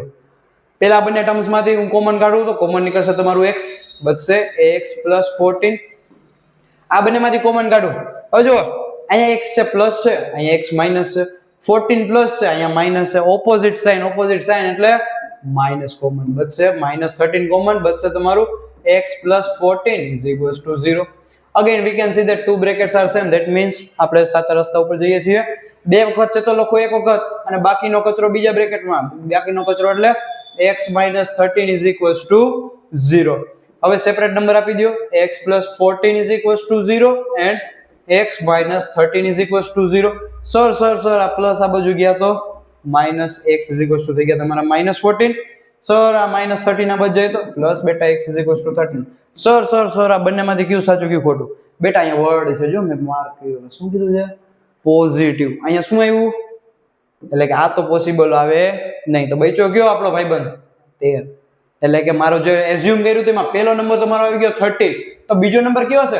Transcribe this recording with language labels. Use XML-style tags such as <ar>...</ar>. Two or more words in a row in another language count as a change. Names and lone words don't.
<gu>પેલા બંને ટર્મ્સમાંથી હું કોમન કાઢું તો કોમન નીકળશે તમારું x, બચશે x પ્લસ 14. આ બંનેમાંથી કોમન કાઢું. હવે જો અહીંયા x છે પ્લસ છે, અહીંયા x માઇનસ છે, 14 પ્લસ છે, અહીંયા માઇનસ છે,</gu> <en>opposite sign</en> <gu>એટલે માઇનસ કોમન બચશે, માઇનસ 13 કોમન બચશે તમારું</gu> <en>x plus 14 is equals to 0. Again we can see that two brackets are same, that means</en> <gu>આપણે સાચા રસ્તા ઉપર જઈએ છીએ. બે વખત છે તો લખો એક વખત, અને બાકીનો કચરો બીજા બ્રેકેટમાં, બાકીનો કચરો એટલે</gu> <en>x minus 13 is equals to 0.</en> <gu>હવે</gu> <en>separate number</en> <gu>આપી દો.</gu> <en>x plus 14 is equals to 0 and x minus 13 is equals to 0.</en> <gu>સર આ પ્લસ આ બાજુ ગયા તો</gu> <en>minus x is equals to</en> <gu>થઈ ગયા તમારા minus 14. સર આ minus 13 આ બાજુ જાય તો plus બેટા</gu> <en>x is equals to 13.</en> <gu>સર આ બંનેમાંથી કયું સાચું કયું ખોટું? બેટા અહીંયા વર્ડ છે જો મેં માર્ક કર્યો, શું કીધું છે? પોઝિટિવ. અહીંયા શું આવ્યું? એટલે કે આ તો પોસિબલ આવે નહીં. તો બચ્યો કયો આપણો ભાઈબંધ? 13. એટલે કે મારો જે એઝ્યુમ કર્યું તેમાં પહેલો નંબર તો મારો આવી ગયો 30, તો બીજો નંબર કયો હશે?</gu>